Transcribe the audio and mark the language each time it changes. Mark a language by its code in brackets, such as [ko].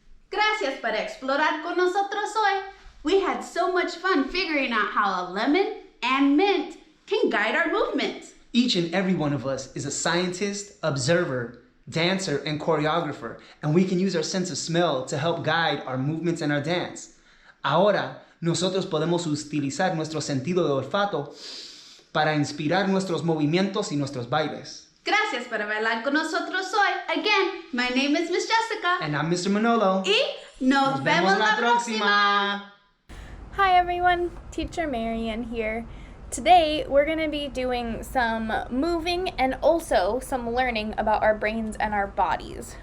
[es] Gracias por explorar con nosotros hoy. [en] We had so much fun figuring out how a lemon and mint can guide our movements. Each and every one of us is a scientist, observer, dancer, and choreographer, and we can use our sense of smell to help guide our movements and our dance. [es] Ahora, nosotros podemos utilizar nuestro sentido de olfato para inspirar nuestros movimientos y nuestros bailes. Gracias por bailar con nosotros hoy. [en] Again, my name is Miss Jessica. And I'm Mr. Manolo. [es] Y nos vemos la próxima. [en] Hi everyone, Teacher Marian here. Today we're going to be doing some moving and also some learning about our brains and our bodies.